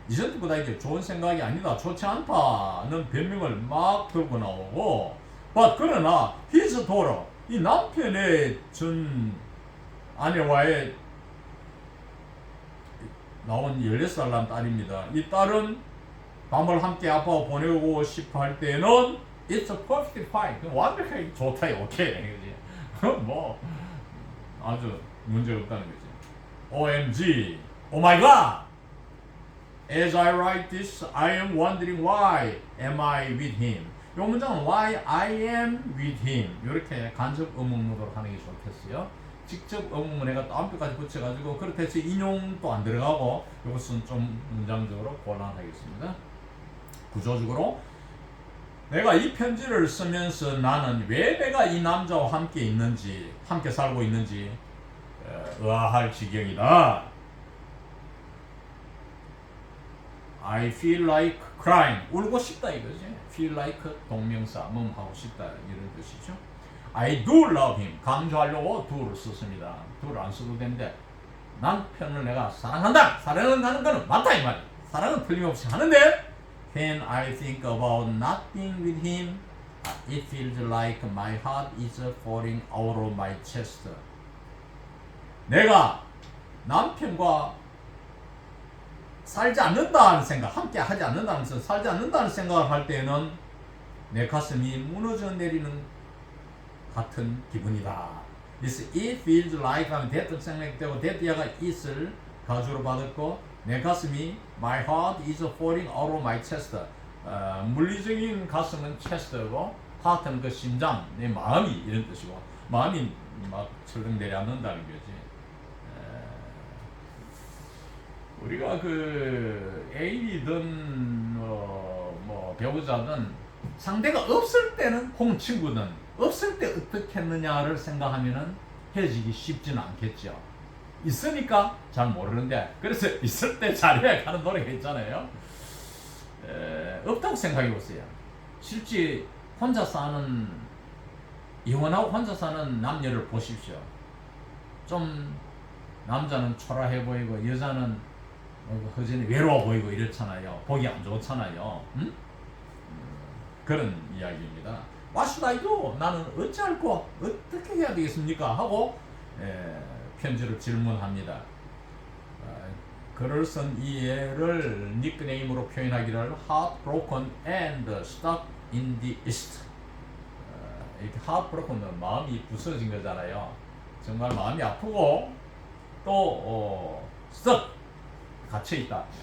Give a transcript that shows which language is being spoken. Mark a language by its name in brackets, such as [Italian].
[Korean] 이전부터 이제 좋은 생각이 아니다, 좋지 않다는 변명을 막 들고 나오고, 그러나 [English] his daughter, [Korean] 이 남편의 전 아내와의 나온 16살 난 딸입니다. 이 딸은 밤을 함께 아빠와 보내고 싶어 할 때는 [English] it's perfectly fine. [Korean] 완벽하게 좋다, 오케이. 뭐 아주 문제 없다는 거지. [English] OMG, oh my God. As I write this, I am wondering why am I with him. [Korean] 이 문장은 [English] why I am with him [Korean] 이렇게 간접 의문문으로 하는 게 좋겠어요. 직접 의문문 내가 또 앞에까지 붙여가지고 그렇게 해서 인용도 안 들어가고 이것은 좀 문장적으로 곤란하겠습니다. 구조적으로 내가 이 편지를 쓰면서 나는 왜 내가 이 남자와 함께 있는지, 함께 살고 있는지 의아할 지경이다. [English] I feel like crying. [Korean] 울고 싶다 이거지. Feel like 동명사, 하고 싶다 이런 뜻이죠. [English] I do love him. [Korean] 강조하려고 do를 썼습니다. do를 안 써도 되는데 남편을 내가 사랑한다. 사랑한다는 거는 맞다 이 말이야. 사랑은 틀림없이 하는데 [English] When I think about not being with him, it feels like my heart is falling out of my chest. [Korean] 내가 남편과 살지 않는다는 생각, 함께 하지 않는다는 생각, 살지 않는다는 생각을 할 때는 내 가슴이 무너져 내리는 같은 기분이다. [English] This it feels like [Korean] 하면 [English] that [Korean] 생략되고 [English] that [Korean] 야가 [English] it을 [Korean] 가주로 받았고 내 가슴이 [English] my heart is falling out of my chest. [Korean] 물리적인 가슴은 chest고 heart는 그 심장, 내 마음이 이런 뜻이고 마음이 막 철렁 내려앉는다는 거지. 우리가 그 애인이든 뭐 배우자든 상대가 없을 때는 혹은 친구든 없을 때 어떻게 했느냐를 생각하면은 헤어지기 쉽지는 않겠죠. 있으니까 잘 모르는데 그래서 있을 때 잘해야 하는 노래가 있잖아요. 없다고 생각해 보세요. 실제 혼자 사는 이혼하고 혼자 사는 남녀를 보십시오. 좀 남자는 초라해 보이고 여자는 허전히 외로워 보이고 이렇잖아요. 보기 안 좋잖아요. 응? 그런 이야기입니다. [English] What should I do? [Korean] 나는 어찌할꼬 어떻게 해야 되겠습니까? 하고 편지로 질문합니다. 글을 쓴 이해를 닉네임으로 표현하기를 [English] heartbroken and stuck in the east. [Korean] 이렇게 heartbroken은 마음이 부서진 거잖아요. 정말 마음이 아프고 또 stuck 갇혀있다.